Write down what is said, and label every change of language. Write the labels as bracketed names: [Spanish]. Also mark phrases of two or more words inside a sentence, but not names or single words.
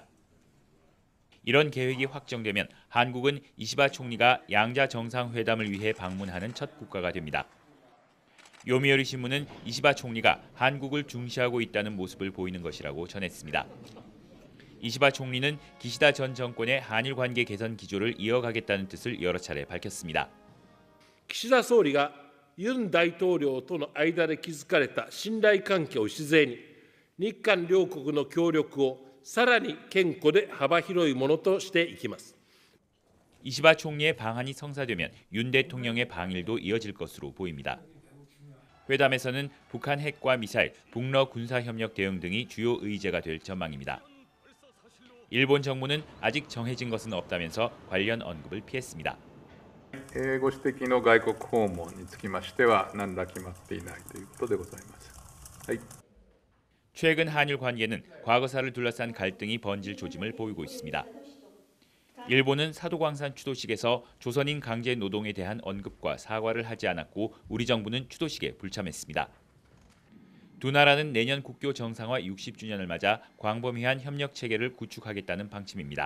[Korean] 이런 계획이 확정되면 한국은 이시바 총리가 양자 정상회담을 위해 방문하는 첫 국가가 됩니다. 요미우리 신문은 이시바 총리가 한국을 중시하고 있다는 모습을 보이는 것이라고 전했습니다. 이시바 총리는 기시다 전 정권의 한일 관계 개선 기조를 이어가겠다는 뜻을 여러 차례 밝혔습니다. [Japanese] 岸田総理がユン大統領との間で築かれた信頼関係を礎に、日韓両国の協力をさらに堅固で幅広いものとしていきます。 [Korean] 이시바 총리의 방한이 성사되면 윤 대통령의 방일도 이어질 것으로 보입니다. 회담에서는 북한 핵과 미사일, 북러 군사협력 대응 등이 주요 의제가 될 전망입니다. 일본 정부는 아직 정해진 것은 없다면서 관련 언급을 피했습니다. [Japanese] ご指摘の外国訪問につきましては何ら決まっていないということでございます。 [Korean] 최근 한일 관계는 과거사를 둘러싼 갈등이 번질 조짐을 보이고 있습니다. 일본은 사도광산 추도식에서 조선인 강제 노동에 대한 언급과 사과를 하지 않았고 우리 정부는 추도식에 불참했습니다. 두 나라는 내년 국교 정상화 60주년을 맞아 광범위한 협력 체계를 구축하겠다는 방침입니다.